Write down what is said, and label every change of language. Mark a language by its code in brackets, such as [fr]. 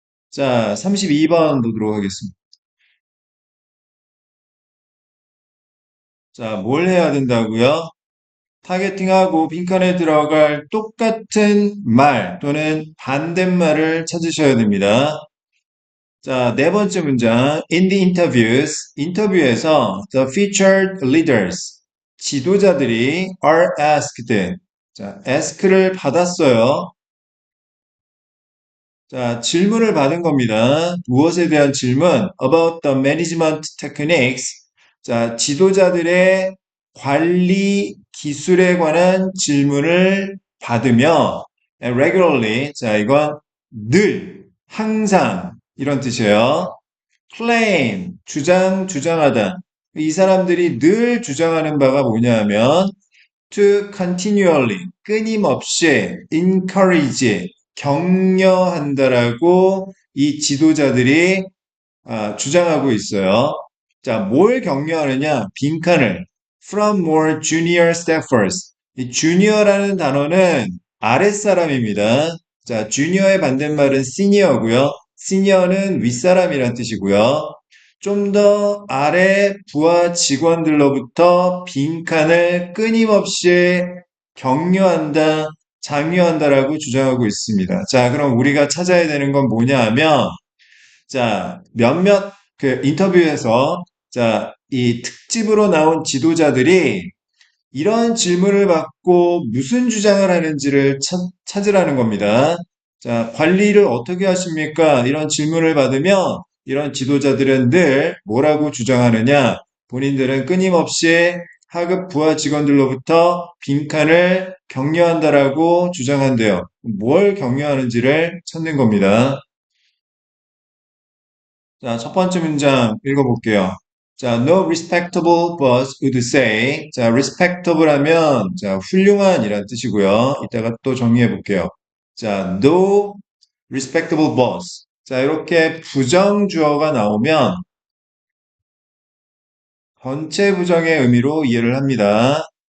[ko] 자, 32번 보도록 하겠습니다. 자, 뭘 해야 된다고요? 타겟팅하고 빈칸에 들어갈 똑같은 말 또는 반대말을 찾으셔야 됩니다. 자, 네 번째 문장. [en] In the interviews, [ko] 인터뷰에서 [en] the featured leaders, [ko] 지도자들이 [en] are asked. [ko] 자, ask를 받았어요. 자, 질문을 받은 겁니다. 무엇에 대한 질문? [en] About the management techniques. [ko] 자, 지도자들의 관리 기술에 관한 질문을 받으며 regularly. 자, 이건 늘, 항상 이런 뜻이에요. claim, 주장하다. 이 사람들이 늘 주장하는 바가 뭐냐 하면 [en] to continually, [ko] 끊임없이 encourage, 격려한다라고 이 지도자들이 주장하고 있어요. 자, 뭘 격려하느냐? 빈칸을 [en] from more junior staffers. [ko] 이 junior라는 단어는 아랫사람입니다. 자, junior의 반대말은 senior고요. senior는 윗사람이란 뜻이고요. 좀 더 아래 부하 직원들로부터 빈칸을 끊임없이 격려한다, 장려한다라고 주장하고 있습니다. 자, 그럼 우리가 찾아야 되는 건 뭐냐 하면 자, 몇몇 그 인터뷰에서 자, 이 특집으로 나온 지도자들이 이런 질문을 받고 무슨 주장을 하는지를 찾으라는 겁니다. 자, 관리를 어떻게 하십니까? 이런 질문을 받으면 이런 지도자들은 늘 뭐라고 주장하느냐? 본인들은 끊임없이 하급 부하 직원들로부터 빈칸을 격려한다라고 주장한대요. 뭘 격려하는지를 찾는 겁니다. 자, 첫 번째 문장 읽어볼게요. [en] 자, no respectable boss would say. [ko] 자, respectable 하면, 자, 훌륭한 이란 뜻이고요. 이따가 또 정리해 볼게요. [en] 자, no respectable boss. [ko] 자, 이렇게 부정주어가 나오면 전체 부정의 의미로 이해를 합니다.